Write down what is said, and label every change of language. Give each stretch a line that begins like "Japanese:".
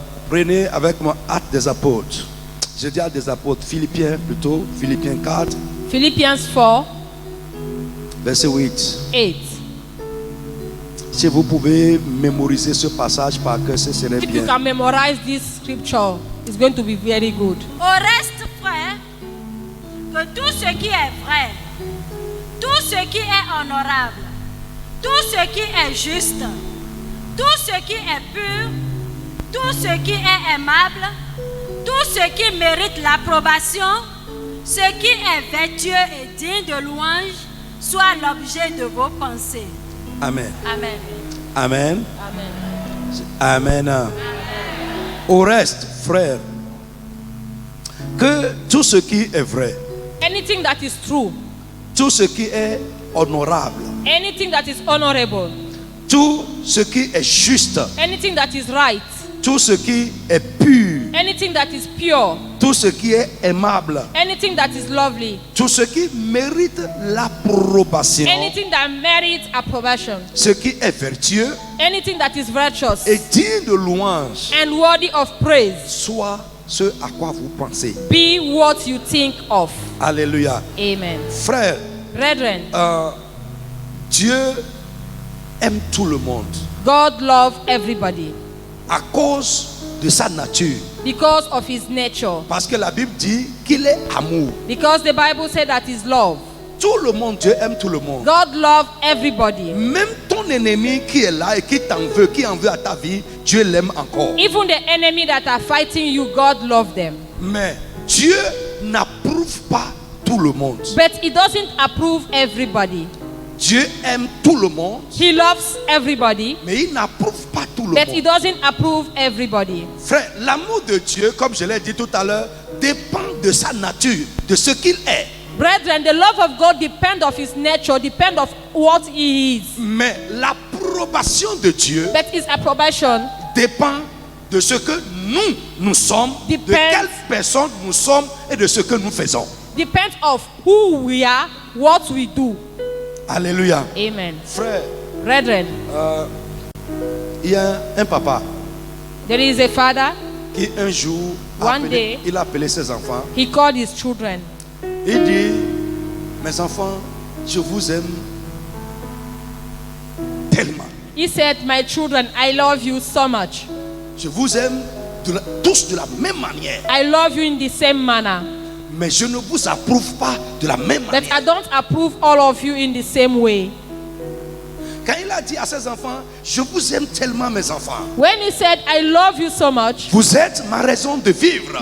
French: Prenez avec moi Actes des Apôtres. Je dis Actes des Apôtres, Philippiens plutôt, Philippiens 4,
English: Philippians 4,
French: verset 8.
English: 8.
French: Si vous pouvez mémoriser ce passage par cœur, ce serait
English: If you
French: bien.
English: can memorize this scripture, it's going to be very good.
French: Au reste, frère, que tout ce qui est vrai, tout ce qui est honorable, tout ce qui est juste, tout ce qui est pur, tout ce qui est aimable, tout ce qui mérite l'approbation, ce qui est vertueux et digne de louange, soit l'objet de vos pensées. Amen. Amen. Amen. Amen. Amen. Au reste, frère, que tout ce qui est vrai,
English: Anything that is true,
French: tout ce qui est honorable,
English: anything that is honorable,
French: tout ce qui est juste,
English: anything that is right,
French: tout ce qui est pur,
English: anything that is pure,
French: tout ce qui est aimable,
English: anything that is lovely,
French: tout ce qui mérite l'approbation,
English: anything that merits approbation,
French: ce qui est vertueux
English: anything that is virtuous
French: et digne de louange,
English: and worthy of praise,
French: soit ce à quoi vous pensez.
English: be what you think of. Alléluia. Amen.
French: Frère,
English: Brethren,
French: Dieu aime tout le monde
English: God loves everybody
French: à cause de sa nature.
English: because of his nature.
French: Parce que la Bible dit qu'il est amour.
English: Because the Bible said that is love.
French: Tout le monde, Dieu aime tout le monde.
English: God loves everybody.
French: Même ton ennemi qui est là et qui t'en veut, qui en veut à ta vie, Dieu l'aime encore.
English: Even the enemy that are fighting you, God loves them.
French: Mais Dieu n'approuve pas tout le monde.
English: But he doesn't approve everybody.
French: Dieu aime tout le monde,
English: He loves everybody,
French: mais il n'approuve pas tout le
English: but he
French: monde.
English: doesn't approve everybody.
French: Frère, l'amour de Dieu, comme je l'ai dit tout à l'heure, dépend de sa nature, de ce qu'il est.
English: Brethren, the love of God depends of his nature, depends of what he is.
French: Mais l'approbation de Dieu
English: But his approbation
French: dépend de ce que nous sommes, de
English: Depends.
French: quelle personne nous sommes et de ce que nous faisons.
English: depends of who we are, what we do. Alléluia. Amen.
French: Frère,
English: Brethren,
French: il y a un papa
English: there is a father,
French: qui un jour
English: One day,
French: il a appelé ses enfants.
English: he called his children.
French: Il dit, mes enfants, je vous aime tellement.
English: He said, my children, I love you so much.
French: Je vous aime tous de la même manière.
English: I love you in the same manner.
French: Mais je ne vous approuve pas de la même
English: But
French: manière.
English: I don't approve all of you in the same way.
French: Quand il a dit à ses enfants, je vous aime tellement mes enfants.
English: When he said, I love you so much,
French: Vous êtes ma raison de vivre.